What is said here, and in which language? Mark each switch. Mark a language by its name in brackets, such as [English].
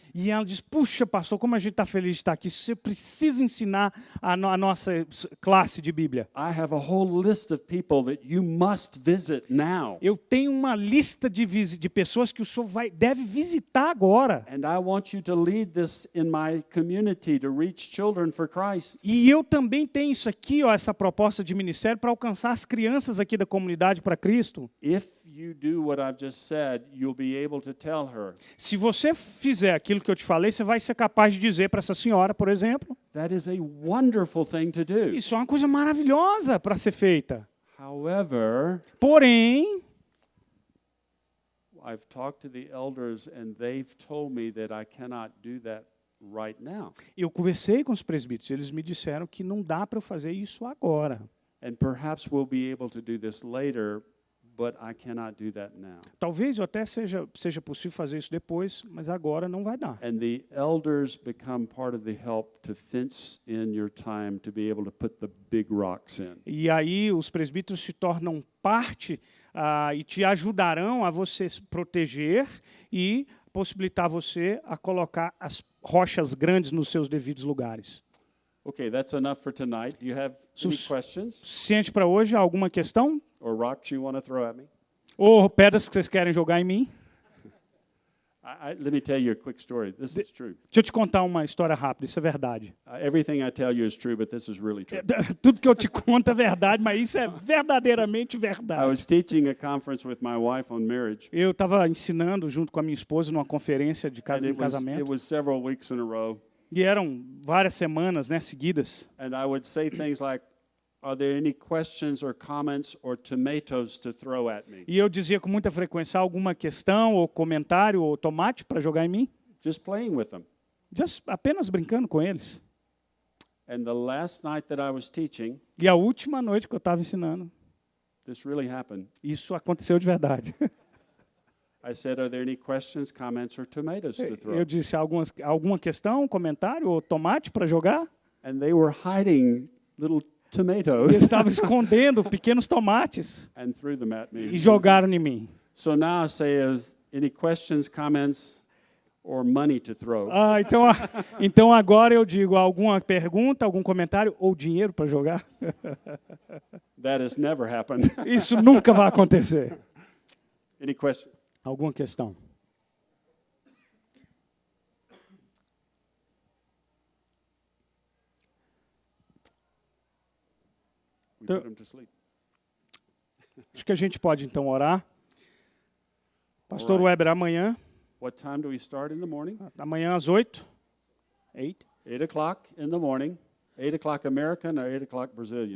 [Portuguese] e ela diz, puxa, pastor, como a gente está feliz de estar aqui, você precisa ensinar a nossa classe de Bíblia. [English] I have a whole list of people that you must visit now. [Portuguese] Eu tenho uma lista de pessoas que o senhor deve visitar agora. [English] And I want you to lead this in my community to reach children for Christ. [Portuguese] E eu também tenho isso aqui, ó, essa proposta de ministério para alcançar as crianças aqui da comunidade para Cristo. [English] If you do what I've just said, you'll be able to tell her, [Portuguese] Se você fizer aquilo que eu te falei, você vai ser capaz de dizer para essa senhora, por exemplo, [English] that is a wonderful thing to do. [Portuguese] isso é uma coisa maravilhosa para ser feita. [English] However, [Portuguese] Porém, [English] I've talked to the elders and they've told me that I cannot do that right now. [Portuguese] eu conversei com os presbíteros, eles me disseram que não dá para eu fazer isso agora. [English] And perhaps we'll be able to do this later, but I cannot do that now. [Portuguese] Talvez eu até seja possível fazer isso depois, mas agora não vai dar. [English] And the elders become part of the help to fence in your time to be able to put the big rocks in. [Portuguese] E aí os presbíteros se tornam parte e te ajudarão a você se proteger e possibilitar você a colocar as rochas grandes nos seus devidos lugares. [English] Okay, that's enough for tonight. Do you have any questions [Portuguese] Suficiente para hoje? Alguma questão? [English] or rocks you want to throw at me? [Portuguese] Ou pedras que vocês querem jogar em mim? [English] Let me tell you a quick story. This is true. [Portuguese] Deixa eu te contar uma história rápida, isso é verdade. [English] Everything I tell you is true, but this is really true. [Portuguese] Tudo que eu te conto é verdade, mas isso é verdadeiramente [English] I [Portuguese] verdade. [English] was teaching a conference with my wife on marriage, [Portuguese] Eu estava ensinando junto com a minha esposa numa conferência de [English] and it [Portuguese] casamento. [English] was several weeks in a row. [Portuguese] E eram várias semanas, né, seguidas. [English] And I would say things like, "Are there any questions or comments or tomatoes to throw at me?" [Portuguese] E eu dizia com muita frequência alguma questão ou comentário ou tomate para jogar em mim, [English] Just playing with them. [Portuguese] apenas brincando com eles. [English] And the last night that I was teaching, [Portuguese] E a última noite que eu estava ensinando, [English] this really happened. [Portuguese] isso aconteceu de verdade. [English] I said, "Are there any questions, comments, or tomatoes to throw?" [Portuguese] Eu disse alguma questão, comentário ou tomate para jogar? [English] And they were hiding little [Portuguese] Eles [English] tomatoes [Portuguese] estavam escondendo pequenos tomates [English] and threw them at me. [Portuguese] e jogaram em mim. [English] So now I say, any questions, comments, or money to throw? [Portuguese] Então agora eu digo alguma pergunta, algum comentário ou dinheiro para jogar? [English] That has never happened. [Portuguese] Isso nunca vai acontecer. [English] Any questions? [Portuguese] Alguma questão? [English] We put them to sleep. [Portuguese] Acho que a gente pode então orar. Pastor [English] Alright. [Portuguese] Weber, amanhã [English] What time do we start in the morning? [Portuguese] às 8. 8? [English] 8 o'clock in the morning. 8 o'clock American or 8 o'clock Brazilian?